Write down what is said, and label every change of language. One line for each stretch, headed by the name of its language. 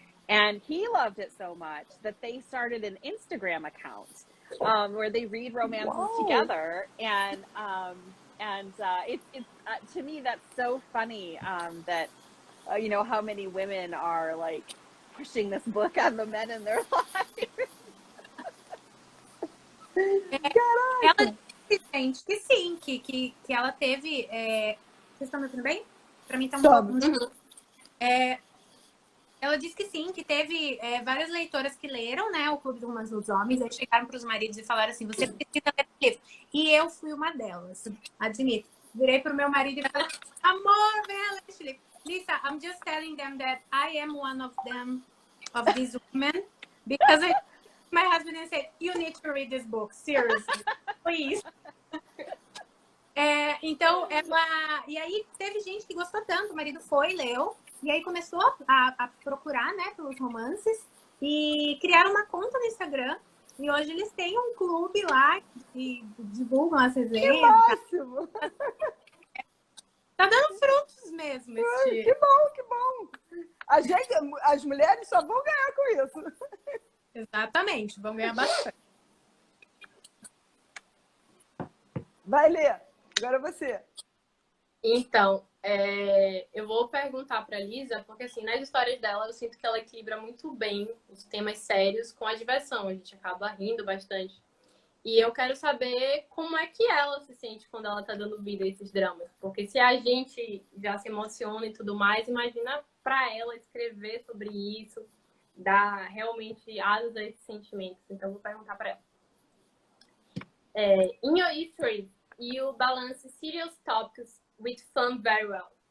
English: And he loved it so much that they started an Instagram account where they read romances together. And it's to me, that's so funny that, how many women are like pushing this book on the men in their lives.
Portuguese: Ela disse, gente, que sim, que ela teve... Vocês estão me ouvindo bem? Pra mim tá um pouco... Ela disse que sim, que teve várias leitoras que leram, né, o Clube do Romance dos Homens, aí chegaram para os maridos e falaram assim, você precisa ler esse livro. E eu fui uma delas, admito. Virei pro meu marido e falei, amor, vem ler esse livro.
English: Lissa, I'm just telling them that I am one of them, of these women, because my husband said, you need to read this book, seriously, please.
Portuguese: Então, ela... E aí, teve gente que gostou tanto, o marido foi, leu, e aí começou a procurar, né, pelos romances, e criaram uma conta no Instagram, e hoje eles têm um clube lá, e divulgam as resenhas. Que máximo! Tá dando frutos mesmo esse... Que bom, que bom! As mulheres só vão ganhar com isso. Exatamente, vão ganhar bastante. Vai, Lê. Agora você. Então, eu vou perguntar para a Lissa, porque assim, nas histórias dela eu sinto que ela equilibra muito bem os temas sérios com a diversão. A gente acaba rindo bastante. E eu quero saber como é que ela se sente quando ela tá dando vida a esses dramas. Porque se a gente já se emociona e tudo mais, imagina para ela escrever sobre isso, dar realmente asas a esses sentimentos. Então eu vou perguntar para ela.
English: In your history, you balance serious topics with fun very well.